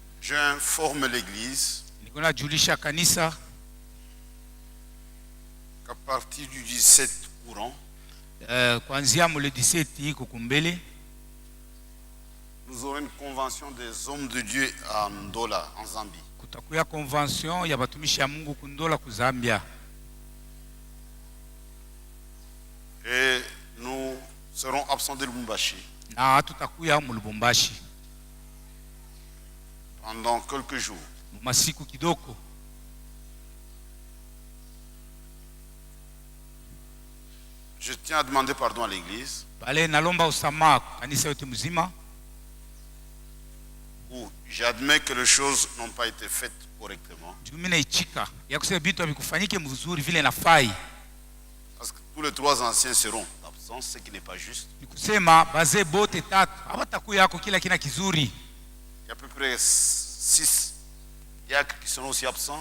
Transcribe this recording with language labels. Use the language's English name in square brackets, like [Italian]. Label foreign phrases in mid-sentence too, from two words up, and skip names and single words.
[French] J'informe l'église qu'à partir du 17 courant, nous aurons une convention des hommes de Dieu à Ndola, en Zambie. [Swahili] Kutakuya convention ya batumishi ya Mungu kundola ku Zambia. [French] Et nous serons absents de Lubumbashi. [Swahili] Na tutakuya mu Lubumbashi [French] pendant quelques jours. [Swahili] Masiku kidoko. [French] Je tiens à demander pardon à l'église. [Swahili] Bale nalomba usamaha kanisa yote mzima. [French] J'admets que les choses n'ont pas été faites correctement. Parce que tous les trois anciens seront absents, ce qui n'est pas juste. Il y a à peu près 6 diacres qui sont aussi absents.